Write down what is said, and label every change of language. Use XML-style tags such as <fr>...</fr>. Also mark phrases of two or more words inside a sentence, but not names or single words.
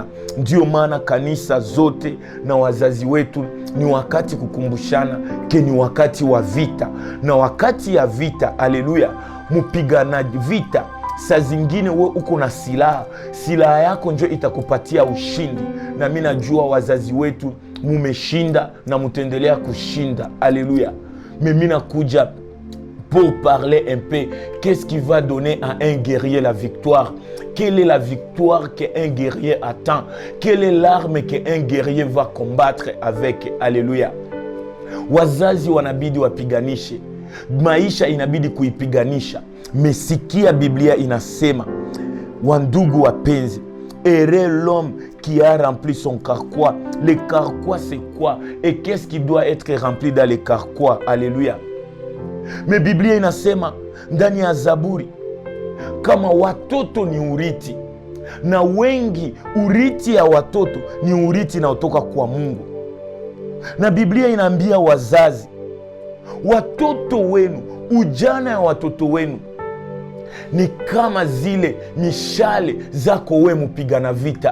<sw>Ndio maana kanisa zote na wazazi wetu ni wakati kukumbushana ke ni wakati wa vita. Na wakati ya vita, haleluya, mpiganaji vita, saa zingine we uko na silaha, silaha yako njo itakupatia ushindi. Na mimi najua wazazi wetu mumeshinda na mutendelea kushinda.</sw> <fr>Alléluia. Mais</fr> <sw>mimi nakuja</sw> <fr>pour parler un peu qu'est-ce qui va donner à un guerrier la victoire. Quelle est la victoire qu'un guerrier attend? Quelle est l'arme qu'un guerrier va combattre avec? Alléluia.</fr> <sw>Wazazi wanabidi wapiganishe, maisha inabidi kuipiganisha. Mesikia Biblia inasema, wandugu wapenzi,</sw> <fr>heureux l'homme qui a rempli son carquois. Le carquois c'est quoi? Et qu'est-ce qui doit être rempli dans le carquois? Alléluia.</fr> <sw>Mais Biblia inasema ndani ya Zaburi, kama watoto ni urithi, na wengi urithi ya watoto ni urithi na utoka kwa Mungu. Na Biblia inaambia wazazi, watoto wenu, ujana ya watoto wenu ni kama zile mishale zako we mpigana vita.</sw>